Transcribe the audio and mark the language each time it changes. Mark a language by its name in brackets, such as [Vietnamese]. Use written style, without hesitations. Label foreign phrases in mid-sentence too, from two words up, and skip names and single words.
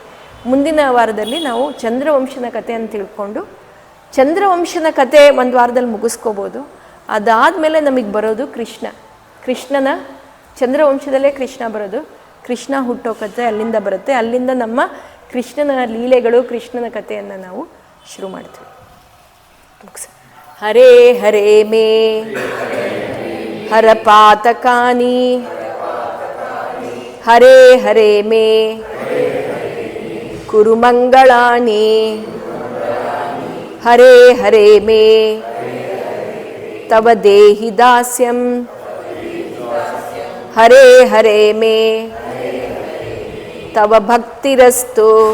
[Kannada] ಮುಂದಿನ ವಾರದಲ್ಲಿ ನಾವು ಚಂದ್ರವಂಶನ ಕಥೆಯನ್ನು ತಿಳ್ಕೊಂಡು, ಚಂದ್ರವಂಶನ ಕತೆ ಒಂದು ವಾರದಲ್ಲಿ ಮುಗಿಸ್ಕೋಬೋದು. ಅದಾದಮೇಲೆ ನಮಗೆ ಬರೋದು ಕೃಷ್ಣನ ಚಂದ್ರವಂಶದಲ್ಲೇ ಕೃಷ್ಣ ಬರೋದು. ಕೃಷ್ಣ ಹುಟ್ಟೋ ಕತೆ ಅಲ್ಲಿಂದ ಬರುತ್ತೆ. ಅಲ್ಲಿಂದ ನಮ್ಮ ಕೃಷ್ಣನ ಲೀಲೆಗಳು, ಕೃಷ್ಣನ ಕಥೆಯನ್ನು ನಾವು ಶುರು ಮಾಡ್ತೀವಿ. [Sanskrit] ಹರೇ ಹರೇ ಮೇ ಹರಪಾತಕಾನಿ, ಹರೇ ಹರೇ ಮೇ ಕುರು ಮಂಗಳಾನಿ, ಹರೇ ಹರೇ ಮೇ ತವ ದೇಹಿ ದಾಸ್ಯಂ, ಹರೇ ಹರೇ ಮೇ ತವ ಭಕ್ತಿರಸ್ತು.